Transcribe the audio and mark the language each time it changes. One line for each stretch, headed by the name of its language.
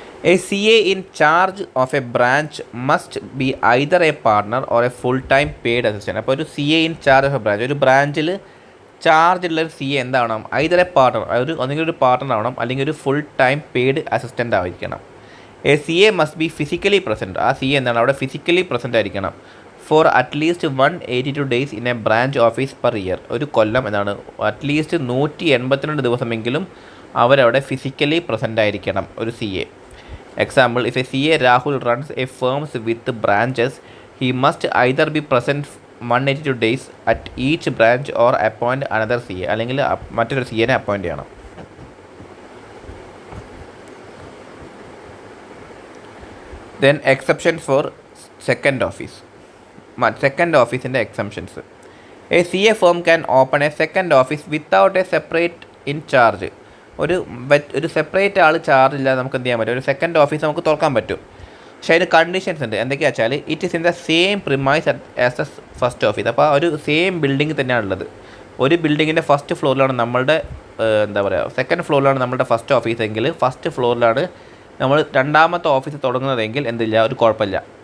English: A CA in charge of a branch must be either a partner or a full-time paid assistant.
Malayalam: അപ്പോൾ ഒരു
English: CA in charge of a branch,
Malayalam: ഒരു ബ്രാഞ്ചിൽ ചാർജുള്ള ഒരു CA എന്താവണം,
English: either a partner,
Malayalam: ഒന്നെങ്കിൽ ഒരു partner ആവണം അല്ലെങ്കിൽ ഒരു ഫുൾ ടൈം പെയ്ഡ് അസിസ്റ്റൻ്റ് ആയിരിക്കണം.
English: A CA must be physically present.
Malayalam: ആ CA എന്താണ് അവിടെ ഫിസിക്കലി പ്രസൻറ്റ് ആയിരിക്കണം.
English: For at least 182 days in a branch office per year.
Malayalam: ഒരു കൊല്ലം എന്താണ് അറ്റ്ലീസ്റ്റ് 182 ദിവസമെങ്കിലും അവരവിടെ ഫിസിക്കലി പ്രസൻ്റ് ആയിരിക്കണം ഒരു CA.
English: Example, if a CA Rahul runs a firms with branches, he must either be present 182 days at each branch or appoint another CA.
Malayalam: അല്ലെങ്കിൽ മറ്റൊരു CAനെ appoint ചെയ്യണം.
English: Then exception for second office. Second office-ൻ്റെ exceptions. A CA firm can open a second office without a separate in charge.
Malayalam: ഒരു separate ആൾ charge ഇല്ലാതെ നമുക്ക് എന്ത് ചെയ്യാൻ പറ്റും, ഒരു സെക്കൻഡ് ഓഫീസ് നമുക്ക് തുറക്കാൻ പറ്റും. പക്ഷേ അതിന് കണ്ടീഷൻസ് ഉണ്ട്. എന്തൊക്കെയാ വെച്ചാൽ
English: It is in the same premise as the first office.
Malayalam: അപ്പോൾ ഒരു സെയിം ബിൽഡിംഗ് തന്നെയാണുള്ളത്. ഒരു ബിൽഡിങ്ങിൻ്റെ ഫസ്റ്റ് ഫ്ലോറിലാണ് നമ്മളുടെ എന്താ പറയുക സെക്കൻഡ് ഫ്ലോറിലാണ് നമ്മളുടെ ഫസ്റ്റ് ഓഫീസ് എങ്കിൽ ഫസ്റ്റ് ഫ്ലോറിലാണ് നമ്മൾ രണ്ടാമത്തെ ഓഫീസ് തുടങ്ങുന്നതെങ്കിൽ എന്തില്ല, ഒരു കുഴപ്പമില്ല.